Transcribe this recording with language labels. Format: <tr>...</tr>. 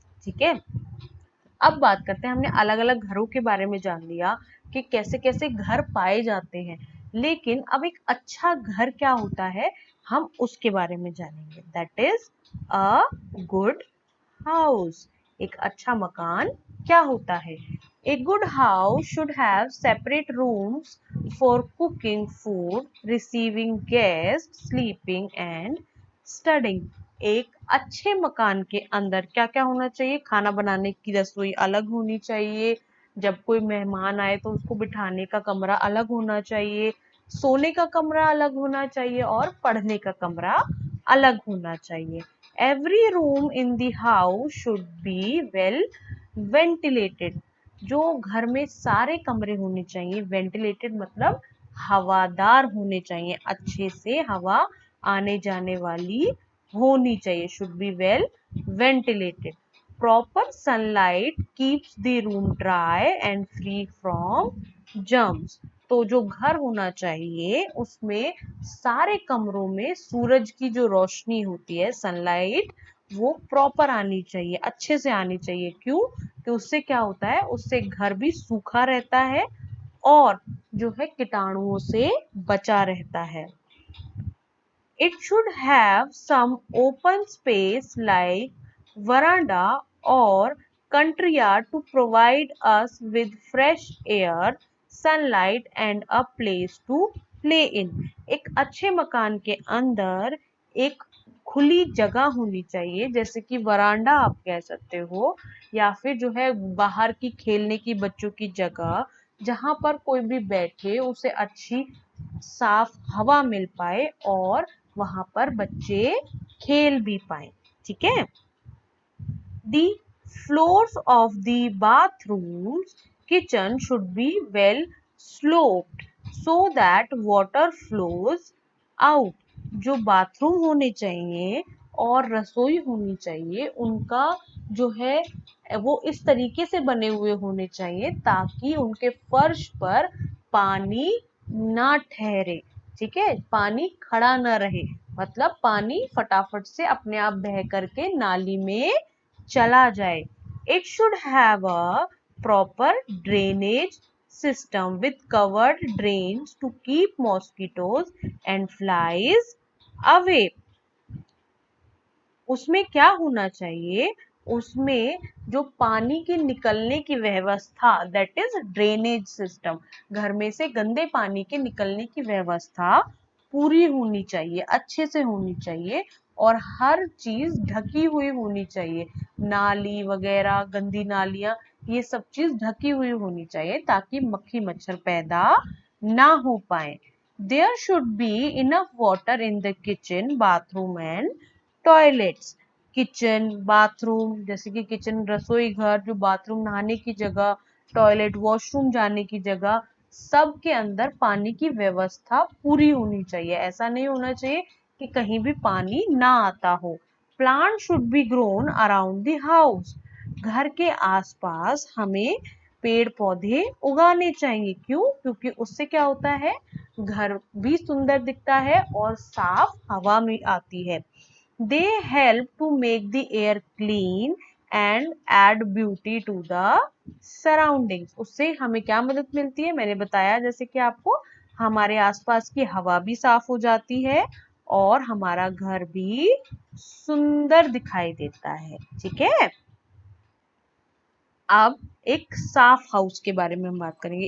<hi>ठीक है, अब बात करते हैं, हमने अलग अलग घरों के बारे में जान लिया कि कैसे कैसे घर पाए जाते हैं। लेकिन अब एक अच्छा घर क्या होता है, हम उसके बारे में जानेंगे।</hi> <en>That is a good house.</en> <hi>एक अच्छा मकान क्या होता है?</hi> <en>A good house should have separate rooms for cooking food, receiving guests, sleeping and studying।</en> <hi>एक अच्छे मकान के अंदर क्या क्या होना चाहिए? खाना बनाने की रसोई अलग होनी चाहिए, जब कोई मेहमान आए तो उसको बिठाने का कमरा अलग होना चाहिए, सोने का कमरा अलग होना चाहिए और पढ़ने का कमरा अलग होना चाहिए।</hi> <en>Every room in the house should be well ventilated।</en> <hi>जो घर में सारे कमरे होने चाहिए, वेंटिलेटेड मतलब हवादार होने चाहिए, अच्छे से हवा आने जाने वाली होनी चाहिए।</hi> <en>Should be well ventilated. Proper sunlight keeps the room dry and free from germs.</en> <hi>तो जो घर होना चाहिए उसमें सारे कमरों में सूरज की जो रोशनी होती है, सनलाइट, वो प्रॉपर आनी चाहिए, अच्छे से आनी चाहिए। क्यों? कि उससे क्या होता है? उससे घर भी सूखा रहता है और जो है कीटाणुओं से बचा रहता है।</hi> <en>It should have some open space like veranda or country yard to provide us with fresh air, sunlight and a place to play in।</en> <hi>एक अच्छे मकान के अंदर एक खुली जगह होनी चाहिए, जैसे कि वरांडा आप कह सकते हो, या फिर जो है बाहर की खेलने की बच्चों की जगह, जहां पर कोई भी बैठे उसे अच्छी साफ हवा मिल पाए और वहां पर बच्चे खेल भी पाए।</hi> <en>ठीक है, the floors of the bathrooms kitchen should be well sloped so that water flows out।</en> <hi>जो बाथरूम होने चाहिए और रसोई होनी चाहिए उनका जो है वो इस तरीके से बने हुए होने चाहिए ताकि उनके फर्श पर पानी ना ठहरे। ठीक है, पानी खड़ा ना रहे, मतलब पानी फटाफट से अपने आप बह करके नाली में चला जाए।</hi> <en>It should have a proper drainage system with covered drains to keep mosquitoes and flies away.</en> <hi>उसमें क्या होना चाहिए, उसमें जो पानी के निकलने की व्यवस्था,</hi> <en>that is drainage system,</en> <hi>घर में से गंदे पानी के निकलने की व्यवस्था पूरी होनी चाहिए, अच्छे से होनी चाहिए और हर चीज ढकी हुई होनी चाहिए। नाली वगैरह, गंदी नालियां, ये सब चीज ढकी हुई होनी चाहिए ताकि मक्खी मच्छर पैदा ना हो पाए।</hi> <en>There should be enough water in the kitchen, bathroom and toilets.</en> <hi>Kitchen, bathroom, जैसे कि किचन रसोई घर, जो बाथरूम नहाने की जगह, टॉयलेट वॉशरूम जाने की जगह, सब के अंदर पानी की व्यवस्था पूरी होनी चाहिए। ऐसा नहीं होना चाहिए कि कहीं भी पानी ना आता हो।</hi> <en>Plant should be grown around the house.</en> <hi>घर के आसपास हमें पेड़ पौधे उगाने चाहिए। क्यों? क्योंकि उससे क्या होता है, घर भी सुंदर दिखता है और साफ हवा में आती है।</hi> <en>They help to make the air clean and add beauty to the surroundings.</en> <hi>उससे हमें क्या मदद मिलती है, मैंने बताया जैसे कि आपको, हमारे आसपास की हवा भी साफ हो जाती है और हमारा घर भी सुंदर दिखाई देता है। ठीक है, अब एक साफ हाउस के बारे में हम बात करेंगे।</hi>